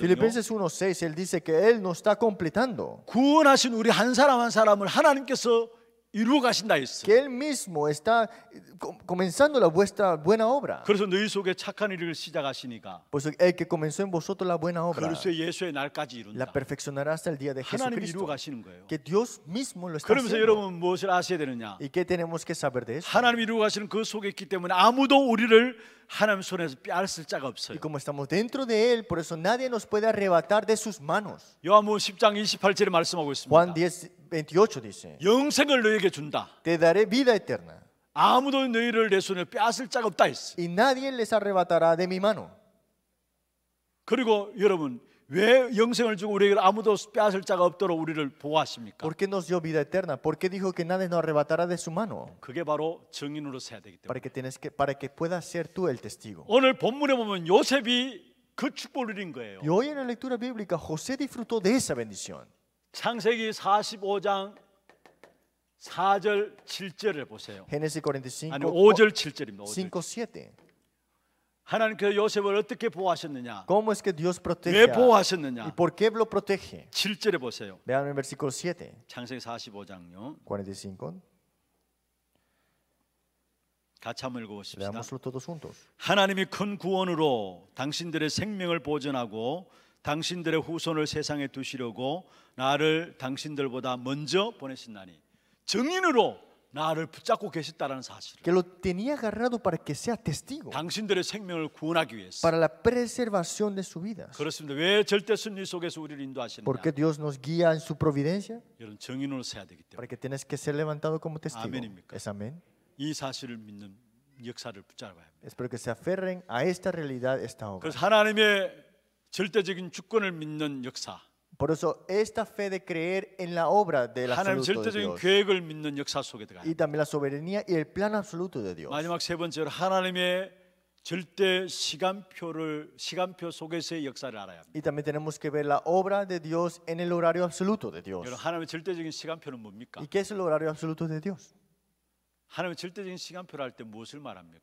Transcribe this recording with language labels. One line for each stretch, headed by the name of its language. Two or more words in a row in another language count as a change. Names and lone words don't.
Spanish: Filipenses 1:6, él dice que Él nos está completando.
Korean: 구원하신 우리 한 사람 한 사람을 하나님께서 이루어 가신다 했어요.
Spanish: Que Él mismo está comenzando la vuestra buena obra.
Korean: 그래서 너희 속에 착한 일을 시작하시니까
Spanish: Pues el que comenzó en vosotros la buena obra,
Korean: 그리스도 예수의 날까지
Spanish: la
Korean: 이룬다.
Spanish: perfeccionará hasta el día de
Korean: 하나님이 이루어
Spanish: Jesucristo.
Korean: 가시는 거예요.
Spanish: Que Dios mismo lo está
Korean: 그러면서
Spanish: haciendo.
Korean: 여러분 무엇을 아셔야 되느냐?
Spanish: ¿Y qué tenemos que saber de eso?
Korean: 하나님이 이루어 가시는 그 속에 있기 때문에 아무도 우리를 하나님 손에서 빼앗을 자가 없어요.
Spanish: Y como estamos dentro de Él, por eso nadie nos puede arrebatar de sus manos.
Korean: 요한복음 10장 28절에 말씀하고
Spanish: Juan
Korean: 있습니다.
Spanish: 10:28 dice,
Korean: 영생을 너에게 준다.
Spanish: te daré vida eterna
Korean: 아무도 너희를 내 손에 빼앗을 자가 없다 했어.
Spanish: y nadie les arrebatará de mi mano.
Korean: 그리고 여러분 왜 영생을 주고 우리에게 아무도 빼앗을 자가 없도록 우리를 보호하십니까?
Spanish: ¿Por qué nos dio vida eterna? ¿Por qué dijo que nadie nos arrebatará de su mano?
Korean: 그게 바로 증인으로 서야 되기 때문에.
Spanish: Para que puedas ser tú el testigo.
Korean: 오늘 본문에 보면 요셉이 그 축복을 누린 거예요.
Spanish: Y hoy en la lectura bíblica José disfrutó de esa bendición.
Korean: 창세기 45장 4절 7절을 보세요.
Spanish: Génesis 45,
Korean: 아니 5절 7절입니다.
Spanish: 5, 7.
Korean: 하나님께서 요셉을 어떻게 보호하셨느냐?
Spanish: ¿Cómo es que Dios protege?
Korean: 왜
Spanish: ¿Y
Korean: 보호하셨느냐?
Spanish: por qué lo protege?
Korean: 7절에 보세요.
Spanish: Vean el versículo 7,
Korean: 창세기 45장요.
Spanish: 45.
Korean: 같이 한번 읽어보십시다.
Spanish: Leámoslo todos juntos.
Korean: 하나님이 큰 구원으로 당신들의 생명을 보존하고 당신들의 후손을 세상에 두시려고 나를 당신들보다 먼저 보내신다니 증인으로 나를 붙잡고 계셨다라는 사실을
Spanish: Que lo tenía agarrado para que sea testigo,
Korean: 당신들의 생명을 구원하기 위해서.
Spanish: para la preservación de su vida.
Korean: 그렇습니다. 왜 절대 순리 속에서 우리를 인도하시느냐?
Spanish: ¿Por qué Dios nos guía en su providencia?
Korean: 여러분 증인으로 서야 되기 때문에
Spanish: Para que tienes que ser levantado como testigo.
Korean: Amen입니까?
Spanish: ¿Es amén?
Korean: 이 사실을 믿는 역사를 붙잡아야 합니다.
Spanish: Espero que se aferren a esta realidad, esta obra.
Korean: 그래서 하나님의 절대적인 주권을 믿는 역사,
Spanish: Por eso, esta fe de creer en la obra del
Korean: 하나님
Spanish: absoluto de
Korean: 절대적인
Spanish: Dios
Korean: 계획을 믿는 역사 속에 들어가야
Spanish: y
Korean: 합니다.
Spanish: también la soberanía y el plan absoluto de Dios.
Korean: 마지막 세 번째로 하나님의 절대 시간표 속에서의 역사를 알아야 합니다.
Spanish: Y también tenemos que ver la obra de Dios en el horario absoluto de Dios.
Korean: 여러분 하나님의 절대적인 시간표는 뭡니까?
Spanish: ¿Y qué es el horario absoluto de Dios?
Korean: 하나님의 절대적인 시간표를 할 때 무엇을 말합니까?